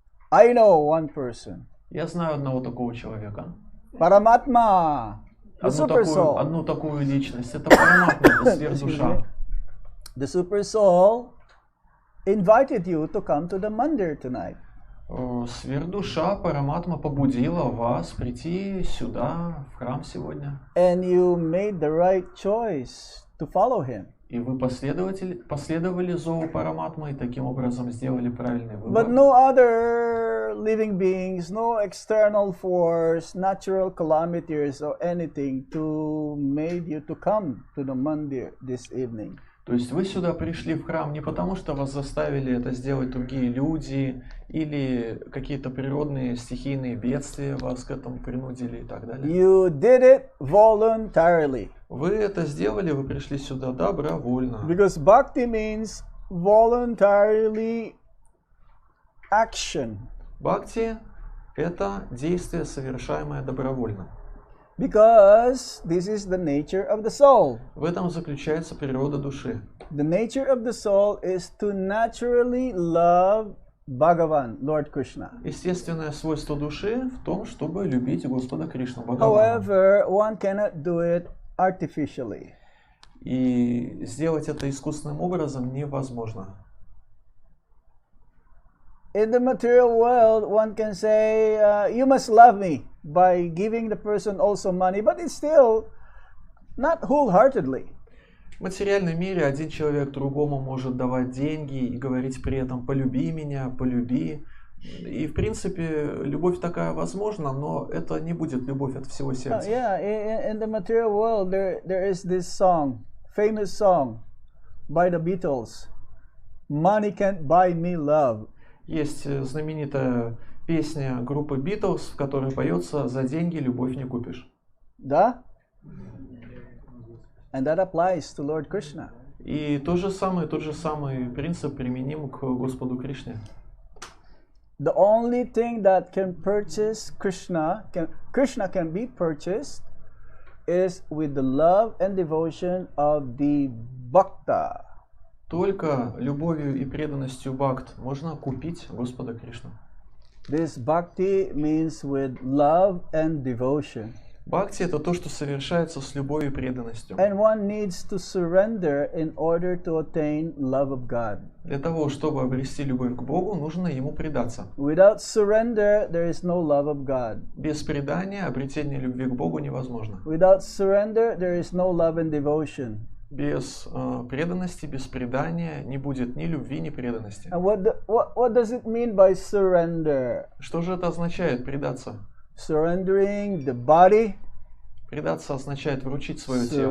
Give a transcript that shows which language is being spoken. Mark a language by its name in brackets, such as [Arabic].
[English] I know one person. [Russian] Я знаю одного такого человека. [English] Paramatma, the super soul. [Russian] Одну такую личность. Это Параматма, это сверхдуша. [English] The super soul invited you to come to the mandir tonight. [Russian] Сверхдуша Параматма побудила вас прийти сюда, в храм сегодня. [English] And you made the right choice to follow him. [Russian] И вы последовали зову Параматмы и таким образом сделали правильный [English] But [Russian] выбор. [English] no other living beings, no external force, natural calamities or anything to made you to come to the mandir this evening. [Russian] То есть вы сюда пришли в храм не потому, что вас заставили это сделать другие люди, или какие-то природные стихийные бедствия вас к этому принудили и так далее. [English] You did it voluntarily. [Russian] Вы это сделали, вы пришли сюда добровольно. [English] Because bhakti means voluntarily action. [Russian] Бхакти — это действие, совершаемое добровольно. [English] Because this is the nature of the soul. [Russian] В этом заключается природа души. [English] The nature of the soul is to naturally love Bhagavan, Lord Krishna. [Russian] Естественное свойство души в том, чтобы любить Господа Кришну, Бхагавана. [English] However, one cannot do it artificially. [Russian] И сделать это искусственным образом невозможно. [English] In the material world, one can say, you must love me by giving the person also money, but it's still not wholeheartedly. [Russian] В материальном мире один человек другому может давать деньги и говорить при этом «полюби меня, полюби». И, в принципе, любовь такая возможна, но это не будет любовь от всего сердца. [English] Yeah, in the material world, there is this song, famous song by the Beatles, "Money can't buy me love." [Russian] Есть знаменитая песня группы Beatles, в которой поется «За деньги любовь не купишь». Да? [English] And that applies to Lord Krishna. [Russian] И тот же самый принцип применим к Господу Кришне. [English] The only thing that can purchase Krishna can be purchased is with the love and devotion of the bhakta. [Russian] Только любовью и преданностью бхакт можно купить Господа Кришну. [English] This bhakti means with love and devotion. [Russian] Бхакти — это то, что совершается с любовью и преданностью. [English] And one needs to surrender in order to attain love of God. [Russian] Для того, чтобы обрести любовь к Богу, нужно Ему предаться. [English] Without surrender, there is no love of God. [Russian] Без предания обретение любви к Богу невозможно. [English] Without surrender, there is no love and devotion. [Russian] Без преданности, без предания не будет ни любви, ни преданности. [English] And what does it mean by surrender? [Russian] Что же это означает, предаться? [English] Surrendering the body, [Russian] Предаться означает вручить свое тело,